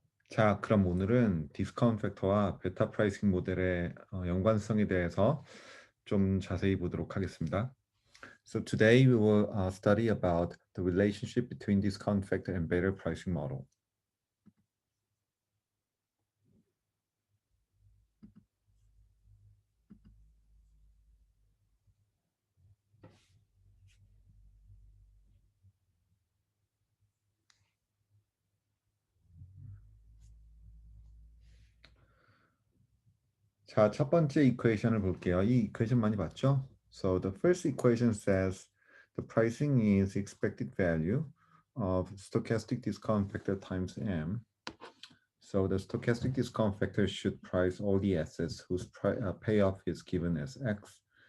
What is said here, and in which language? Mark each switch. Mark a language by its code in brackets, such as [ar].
[ko] 자, 그럼 오늘은 디스카운트 팩터와 베타 프라이싱 모델의 연관성에 대해서 좀 자세히 보도록 하겠습니다. [en] So today we will study about the relationship between discount factor and beta pricing model. [ko] 자, 첫 번째 이퀘이션을 볼게요. 이 이퀘이션 많이 봤죠? [en] So the first equation says the pricing is expected value of stochastic discount factor times m. So the stochastic discount factor should price all the assets whose payoff is given as x.